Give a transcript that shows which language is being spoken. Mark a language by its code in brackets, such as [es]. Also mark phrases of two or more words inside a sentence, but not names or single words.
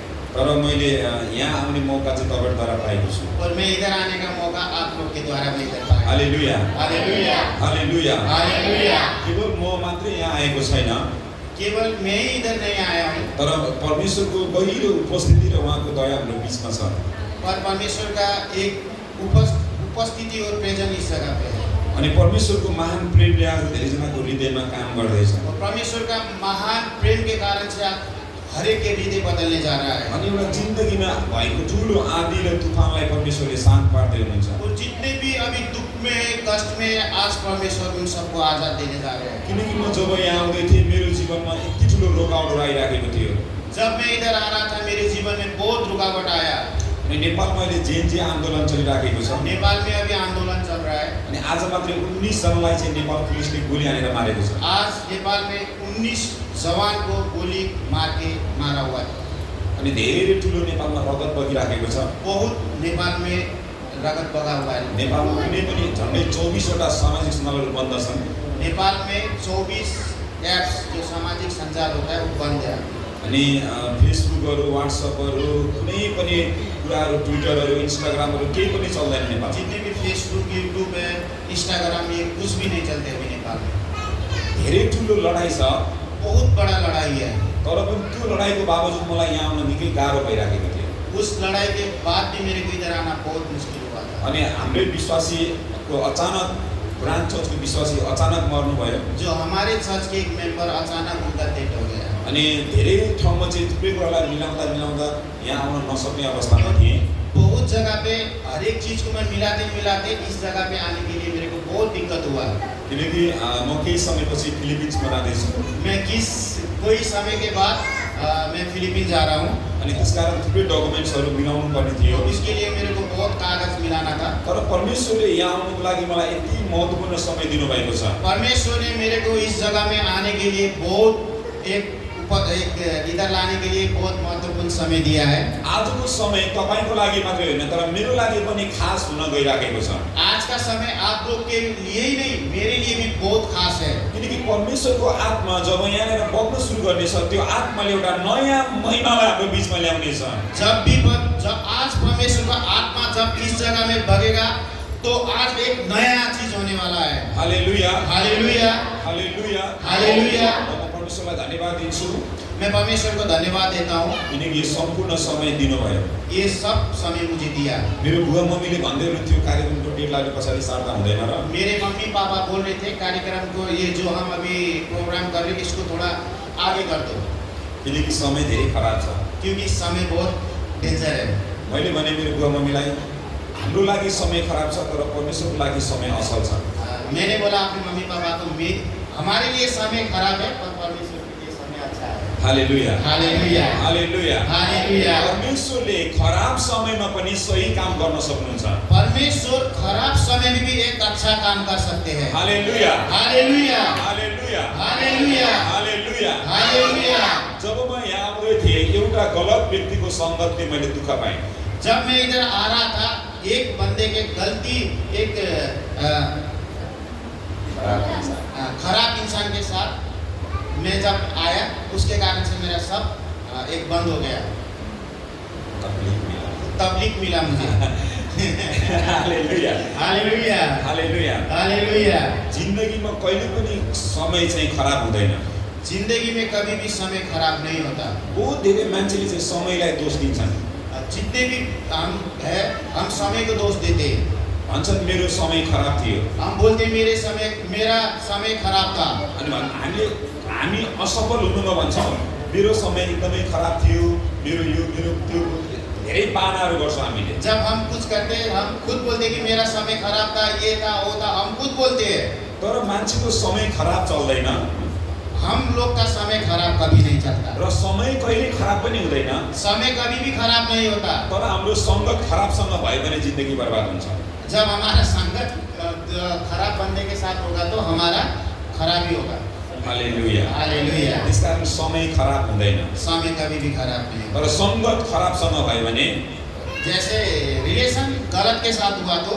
[ne] तर मैले यहाँ आउने मौका चाहिँ तपाईँद्वारा पाएको छु। [hi] और मैं इधर आने का मौका आप लोग के द्वारा मैं इधर पाया। हालेलुया, हालेलुया, हालेलुया। हालेलुया। [ne] केवल म मात्रै यहाँ आएको छैन, [hi] केवल मैं ही इधर नहीं आया हूँ, [ne] तर परमेश्वरको गहिरो उपस्थिति र उहाँको दया हाम्रो बिचमा छ। [hi] पर परमेश्वर का एक उपस्थिति और प्रेजेंस इस जगह पे है। [ne] अनि परमेश्वरको महान प्रेमले आज धेरैजनाको हृदयमा काम गर्दैछ। [hi] और परमेश्वर का महान प्रेम के कारण से आप हर एक के हृदय बदलने जा रहा है। [ne] अनि एउटा जिन्दगीमा भएको ठुलो आँधी र तुफानलाई परमेश्वरले शान्त पार्दै हुनुहुन्छ। [hi] और जितने भी अभी दुख में, कष्ट में, आज परमेश्वर उन सबको आजाद देने जा रहे हैं। [ne] किनकि म जब यहाँ आउँदै थिएँ मेरो जीवनमा यति ठुलो रोकावटहरू आइराखेको थियो। [hi] जब मैं इधर आ रहा था मेरे जीवन में बहुत रुकावट आया। [ne] अनि नेपालमा अहिले जेएनजी आन्दोलन चलिराखेको छ। [hi] नेपाल में अभी आंदोलन चल रहा है। [ne] अनि आज मात्रै 19 जनालाई चाहिँ नेपाल पुलिसले गोली हानेर मारेको छ। [hi] आज नेपाल में 19 जवान को गोली मार के मारा हुआ है। [ne] अनि धेरै ठुलो नेपालमा रगत बगिराखेको छ। [hi] बहुत नेपाल में रगत बगा हुआ है। [ne] नेपालमा कुनै पनि झन्डै 24 वटा सामाजिक सञ्जालहरू बन्द छन्। [hi] नेपाल में 24 एप्स जो सामाजिक संचार होता है वो बंद है। [ne] अनि फेसबुकहरू, व्हाट्सएपहरू, कुनै पनि कुराहरू, ट्विटरहरू, इन्स्टाग्रामहरू केही पनि चल्दैन नेपाल। [hi] जितने भी फेसबुक, यूट्यूब है, इंस्टाग्राम, ये कुछ भी नहीं चलते अभी नेपाल में। [ne] धेरै ठुलो लडाइँ छ, [hi] बहुत बड़ा लड़ाई है। [ne] तर पनि त्यो लडाइँको बावजुद मलाई यहाँ आउन निकै गाह्रो भइराखेको थियो। [hi] उस लड़ाई के बाद भी मेरे को इधर आना बहुत मुश्किल हुआ था। [ne] अनि हाम्रै विश्वासीको अचानक ब्रान्च चर्चको विश्वासी अचानक मर्नुभयो। [hi] जो हमारे चर्च के एक मेंबर अचानक उनका डेथ हो गया। [ne] अनि धेरै ठाउँमा चाहिँ थुप्रै कुरालाई मिलाउँदा यहाँ आउन नसक्ने अवस्थामा थिएँ। [hi] बहुत जगह पे हर एक चीज को मैं मिलाते इस जगह पे आने के लिए मेरे को बहुत दिक्कत हुआ। [ne] किनकि म केही समयपछि फिलिपिन्समा जाँदैछु। [hi] मैं कोई समय के बाद मैं फिलिपिन जा रहा हूँ। [ne] अनि त्यसकारण थुप्रै डकुमेन्ट्सहरू मिलाउनु पर्ने थियो। [hi] तो इसके लिए मेरे को बहुत कागज मिलाना था। [ne] तर परमेश्वरले यहाँ आउनुको लागि मलाई यति महत्त्वपूर्ण समय दिनुभएको छ। [hi] परमेश्वर ने मेरे को इस जगह में आने के लिए बहुत एक इधर लाने के लिए बहुत महत्वपूर्ण समय दिया है। [ne] आजको समय तपाईको लागि मात्रै होइन तर मेरो लागि पनि खास हुन गइराखेको छ। [hi] आज का समय आप लोग के लिए ही नहीं मेरे लिए भी बहुत खास है। [ne] किनकि परमेश्वरको आत्मा जब यहाँनिर बग्न सुरु गर्नेछ त्यो आत्माले एउटा नयाँ महिमालाई हाम्रो बिचमा ल्याउनेछ। [hi] जब आज परमेश्वर का आत्मा जब इस जगह में बगेगा तो आज एक नया चीज होने वाला है। हालेलुया, हालेलुया, हालेलुया, हालेलुया। [ne] परमेश्वरलाई धन्यवाद दिन्छु। [hi] मैं परमेश्वर को धन्यवाद देता हूँ। [ne] किनकि सम्पूर्ण समय दिनुभयो। [hi] ये सब समय मुझे दिया। [ne] मेरो बुवा मम्मीले भन्दै हुनुहुन्थ्यो कार्यक्रमको डेडलाइन पछाडि सार्दा हुँदैन र। [hi] मेरे मम्मी पापा बोल रहे थे कार्यक्रम को ये जो हम अभी प्रोग्राम कर रहे हैं इसको थोड़ा आगे कर दो। [ne] किनकि समय धेरै खराब छ। [hi] क्योंकि समय बहुत डेन्जर है। [ne] मैले भने मेरो बुवा मम्मीलाई हाम्रो लागि समय खराब छ तर परमेश्वरको लागि समय असल छ। [hi] मैंने बोला अपने मम्मी पापा को हमारे लिए समय खराब है पर परमेश्वर के लिए समय अच्छा है। हालेलुया हालेलुया हालेलुया हालेलुया [ne] परमेश्वरले खराब समयमा पनि सही काम गर्न सक्नुहुन्छ [hi] परमेश्वर खराब समय में भी एक अच्छा काम कर सकते हैं हालेलुया हालेलुया हालेलुया हालेलुया हालेलुया हालेलुया [ne] जब म यहाँ आउँदै थिएँ एउटा गलत व्यक्तिको संगतले मैले दुःख पाएँ [hi] जब मैं इधर आ रहा था एक बंदे के गलती एक खराब इंसान के साथ मैं जब आया उसके कारण से मेरा सब एक बंद हो गया तबलीग मिला मुझे हालेलुया हालेलुया हालेलुया हालेलुया [ne] जिन्दगीमा कहिले पनि समय चाहिँ खराब हुँदैन [hi] जिंदगी में कभी भी समय खराब नहीं होता [ne] बहुत धेरै मान्छेले चाहिँ समयलाई दोष दिन्छन् [hi] जितने भी हम है हम समय को दोष देते हैं [ne] भन्छन् मेरो समय खराब थियो [hi] हम बोलते मेरा समय खराब था [ne] अनि हामी असफल हुनुमा भन्छौँ मेरो समय एकदमै खराब थियो मेरो त्यो धेरै बानाहरू गर्छौँ हामीले [hi] जब हम कुछ करते हैं हम खुद बोलते कि मेरा समय खराब था ये था वो था हम खुद बोलते हैं [ne] तर मान्छेको समय खराब चल्दैन [hi] हम लोग का समय खराब कभी नहीं चलता [ne] र समय कहिले खराब पनि हुँदैन [hi] समय कभी भी खराब नहीं होता [ne] तर हाम्रो संगत खराबसँग भयो भने जिन्दगी बर्बाद हुन्छ [hi] जब हमारा संगत खराब बंदे के साथ होगा तो हमारा खराब ही होगा हालेलुया हालेलुया [ne] त्यसकारण समय खराब हुँदैन [hi] समय कभी भी खराब नहीं होगा [ne] तर संगत खराबसँग भयो भने [hi] जैसे रिलेशन गलत के साथ हुआ तो